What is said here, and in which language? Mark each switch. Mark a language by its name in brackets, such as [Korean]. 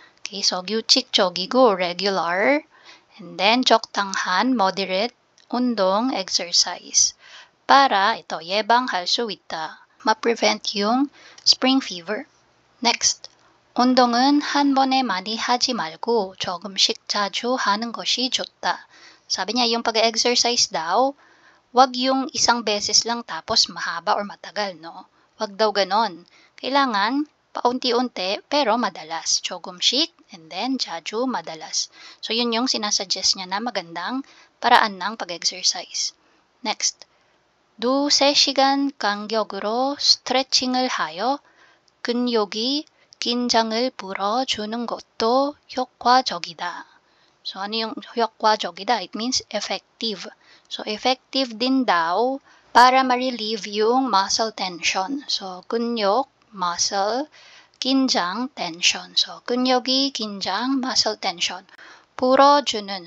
[English] Okay, so [Korean] 규칙적이고 [English] regular, and then [Korean] 적당한 [English] moderate [Korean] 운동 [English] exercise [Filipino] para ito [Korean] 예방할 수 있다. [Filipino] ma-prevent yung spring fever. [Korean] Next, 운동은 한 번에 많이 하지 말고 조금씩 자주 하는 것이 좋다. [Filipino] Sabi niya, yung pag-exercise daw, wag yung isang beses lang tapos mahaba or matagal, no? Wag daw ganon. Kailangan paunti-unti pero madalas. [Korean] 조금씩 [English] and then [Korean] 자주 [Filipino] madalas. So yun yung sinasuggest niya na magandang paraan ng pag-exercise. [Korean] Next, 2-3시간 간격으로 스트레칭을 하여 근육이 긴장을 풀어주는 것도 효과적이다. [English] So, [Filipino] ano yung [English] 효과적이다? It means effective. So, effective [Filipino] din daw para ma-relieve yung [English] muscle tension. So, 근육, muscle, 긴장, tension. So, 근육이 긴장, muscle tension. [Korean] 풀어주는.